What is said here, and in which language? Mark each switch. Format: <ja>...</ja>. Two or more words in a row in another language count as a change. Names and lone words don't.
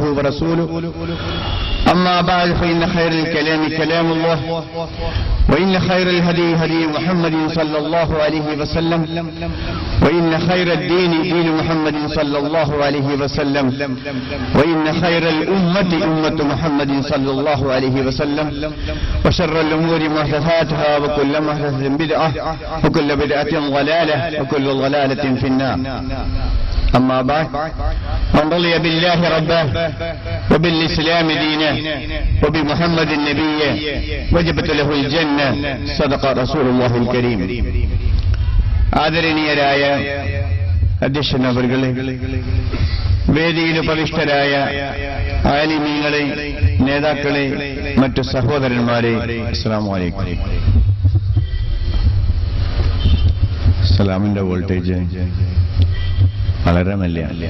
<ar>ورسوله أما بعد فإن خير الكلام كلام الله وإن خير الهدي هدي محمد صلى الله عليه وسلم وإن خير الدين دين محمد صلى الله عليه وسلم وإن خير الأمة أمة محمد صلى الله عليه وسلم وشر الأمور محدثاتها وكل محدثة بدعة وكل بدعة ضلالة وكل ضلالة في النار. أما بعد من رضي بالله ربا وبالإسلام دينا وبمحمد نبيا وجبت له الجنة صدق رسول الله الكريم.</ar> <ml>ആദരണീയരായ അധ്യക്ഷനവർകളെ, വേദിയിൽ ഉപവിഷ്ടരായ ആലിമീങ്ങളെ, നേതാക്കളെ, മറ്റു സഹോദരന്മാരെ,</ml> <ar>السلام عليكم.</ar> <ml>സലാമിന്റെ വോൾട്ടേജ് വളരെ മെല്ലെ.</ml>